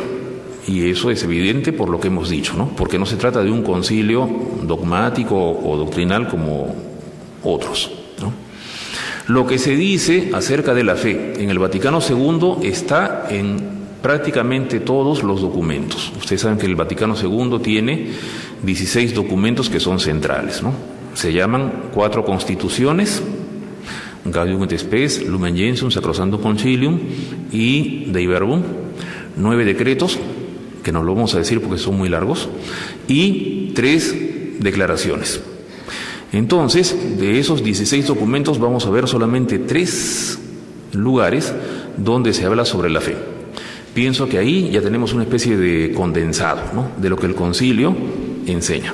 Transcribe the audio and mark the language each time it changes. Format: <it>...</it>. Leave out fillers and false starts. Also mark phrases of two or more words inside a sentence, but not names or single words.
<es>Y eso es evidente por lo que hemos dicho, ¿no? Porque no se trata de un concilio dogmático o doctrinal como otros, ¿no? Lo que se dice acerca de la fe en el Vaticano II está en prácticamente todos los documentos. Ustedes saben que el Vaticano II tiene 16 documentos que son centrales, ¿no? Se llaman 4 constituciones: Gaudium et Spes, Lumen Gentium, Sacrosanctum Concilium y Dei Verbum, 9 decretos, que no lo vamos a decir porque son muy largos, y 3 declaraciones. Entonces, de esos 16 documentos vamos a ver solamente 3 lugares donde se habla sobre la fe. Pienso que ahí ya tenemos una especie de condensado, ¿no?, de lo que el concilio enseña.</es>